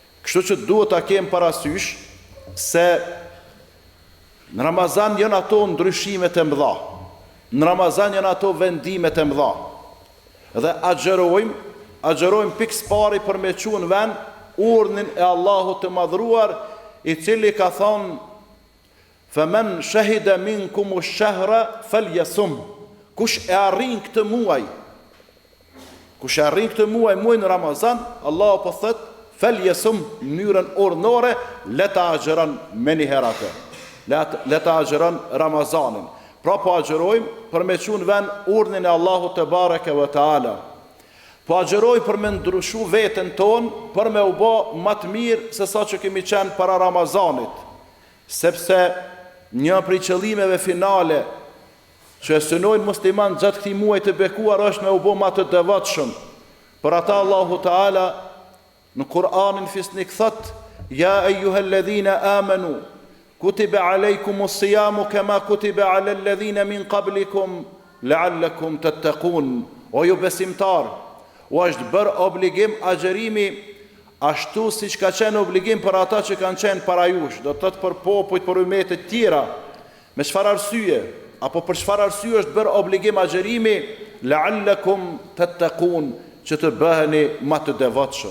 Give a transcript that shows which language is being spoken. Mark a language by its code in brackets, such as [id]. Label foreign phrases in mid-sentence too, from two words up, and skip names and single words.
[sq] Kështu që duhet ta kem parasysh se në Ramazan janë ato ndryshimet e mëdha. Në Ramazan janë ato vendimet e mëdha. Dhe agjerojmë pikës pari për me qunë në vend urdhnin e Allahut të madhruar, i cili ka thonë: [ar] "فمن شهد منكم الشهر فليصم." [sq] Kush e arrin këtë muaj, muajin Ramazan, Allahu po thot: "Falyasum", në mënyrën ordinore, le ta agjeron me një herë atë. Le ta agjeron Ramazanin. Pra po agjerojmë për me qunë vend urdhnin e Allahut [ar] تبارك وتعالى. [sq] Po agjeroj për me ndryshu veten ton, për me u bë më të mirë se sa që kemi qenë para Ramazanit. Sepse një prej qëllimeve finale që e synojnë musliman gjatë këtij muaji të bekuar është me u bë më të devotshëm. Për ata [ar] الله تعالى [sq] në Kur'anin fisnik thot: [ar] "يا أيها الذين آمنوا كتب عليكم الصيام كما كتب على الذين من قبلكم لعلكم تتقون." [sq] O ju besimtar, u është bërë obligim agjerimi ashtu si që ka qenë obligim për ata që kanë qenë para jush, do të thotë për popujt, për ummetet tjera. Me çfarë arsye? Apo për çfarë arsye është bërë obligim agjerimi? [ar] لعلكم تتقون, [sq] që të bëheni më të devotshëm.